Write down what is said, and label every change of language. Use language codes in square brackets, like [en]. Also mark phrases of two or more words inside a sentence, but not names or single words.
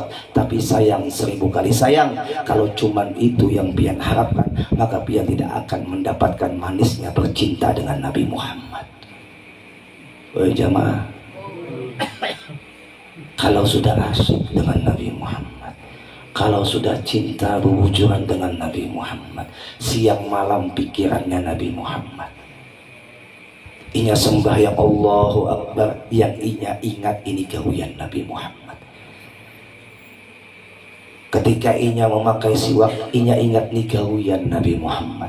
[id] Tapi sayang 1000 kali sayang, kalau cuman itu yang pian harapkan, maka pian tidak akan mendapatkan manisnya bercinta dengan Nabi Muhammad. Wahai jamaah, kalau sudah asyik dengan Nabi Muhammad, kalau sudah cinta berwujudan dengan Nabi Muhammad, siang malam pikirannya Nabi Muhammad, inya sembahyang Allahu Akbar, yang inya ingat ini gawian Nabi Muhammad. Ketika inya memakai siwak, inya ingat nih gawian Nabi Muhammad.